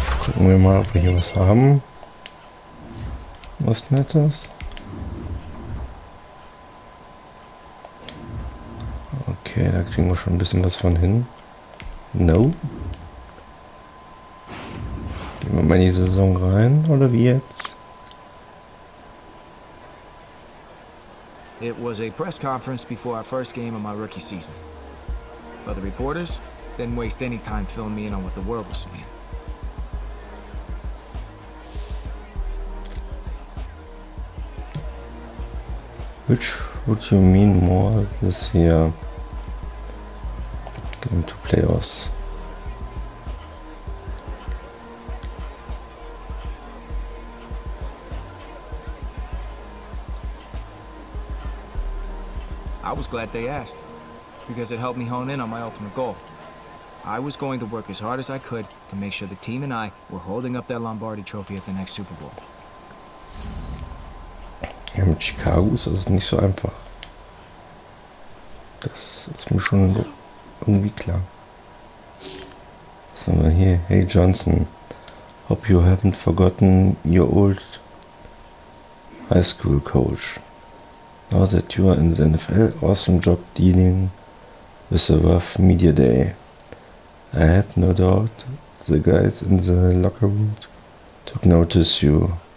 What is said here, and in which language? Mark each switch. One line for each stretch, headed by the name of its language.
German: Gucken wir mal, ob wir hier was haben. Was Nettes. Okay, da kriegen wir schon ein bisschen was von hin. No. Gehen wir mal in die Saison rein, oder wie jetzt?
English: It was a press conference before our first game of my rookie season. But the reporters didn't waste any time filling me in on what the world was saying. Which would you mean more this here? Game to playoffs. I was glad they asked, because it helped me hone in on my ultimate goal. I was going to work as hard as I could to make sure the team and I were holding up that Lombardi trophy at the next Super Bowl.
German: Ja, mit Chicago ist das nicht so einfach. Das ist mir schon irgendwie klar. Was haben wir hier?
English: Hey Johnson, hope you haven't forgotten your old high school coach. Now that you are in the NFL, awesome job dealing with the rough media day. I have no doubt the guys in the locker room took notice you.